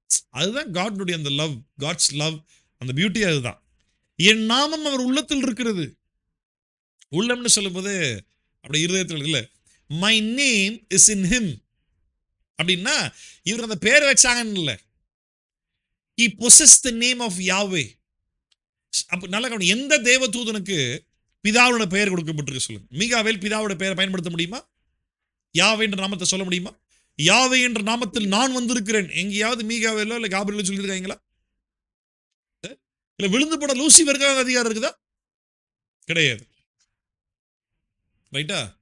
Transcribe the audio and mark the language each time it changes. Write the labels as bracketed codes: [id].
[ta] அதுதான் காட்னுடைய அந்த love, God's love, அந்த பியூட்டி அதுதான். என் நாமம் அவர் உள்ளத்தில் இருக்கிறது. உள்ளம்னு சொல்லும்போது அப்படி இருதயத்தில் இல்லை. [en] my name is in him [ta] அப்படின்னா இவர் அந்த பேர் வச்சாங்கன்னு இல்லை. [en] he possessed the name of Yahweh. [ta] அப்ப நல்ல கவனம். எந்த தேவ தூதனுக்கு பிதாவோட பெயர் கொடுக்கப்பட்டிருக்கு சொல்லுங்க. மீகாவேல் பிதாவோட பெயரை பயன்படுத்த முடியுமா? யாவே என்ற நாமத்தை சொல்ல முடியுமா? யாவே என்ற நாமத்தில் நான் வந்திருக்கிறேன் எங்கேயாவது மீகாவேலோ இல்லை காபிரியலோ சொல்லியிருக்காங்களா? இல்ல விழுந்து போட லூசிஃபருக்கு அதிகாரம் இருக்குதா? கிடையாது. ரைட்டா?